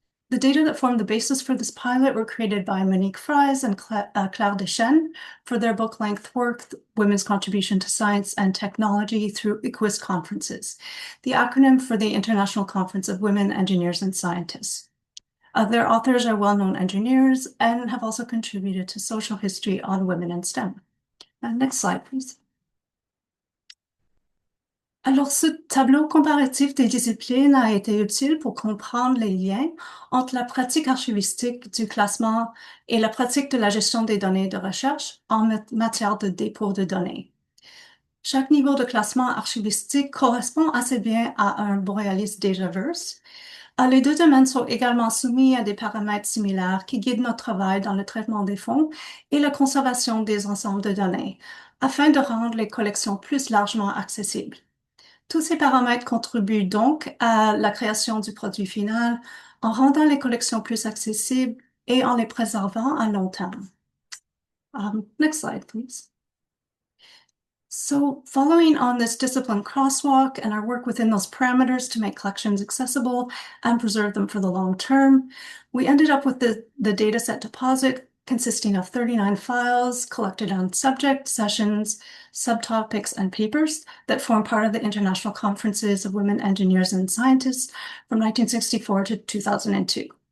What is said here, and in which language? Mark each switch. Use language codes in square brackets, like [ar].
[en] The data that formed the basis for this pilot were created by Monique Fries and Claire Deschênes for their book-length work, Women's Contribution to Science and Technology through ICWST Conferences, the acronym for the International Conference of Women Engineers and Scientists. Their authors are well-known engineers and have also contributed to social history on women in STEM. Next slide, please. [fr] Alors, ce tableau comparatif des disciplines a été utile pour comprendre les liens entre la pratique archivistique du classement et la pratique de la gestion des données de recherche en matière de dépôt de données. Chaque niveau de classement archivistique correspond assez bien à un Borealis Dataverse. Les deux domaines sont également soumis à des paramètres similaires qui guident notre travail dans le traitement des fonds et la conservation des ensembles de données, afin de rendre les collections plus largement accessibles. Tous ces paramètres contribuent donc à la création du produit final en rendant les collections plus accessibles et en les préservant à long terme. [en] Next slide, please. So following on this discipline crosswalk and our work within those parameters to make collections accessible and preserve them for the long term, we ended up with the dataset deposit consisting of 39 files collected on subject, sessions, subtopics, and papers that form part of the International Conferences of Women Engineers and Scientists from 1964 to 2002.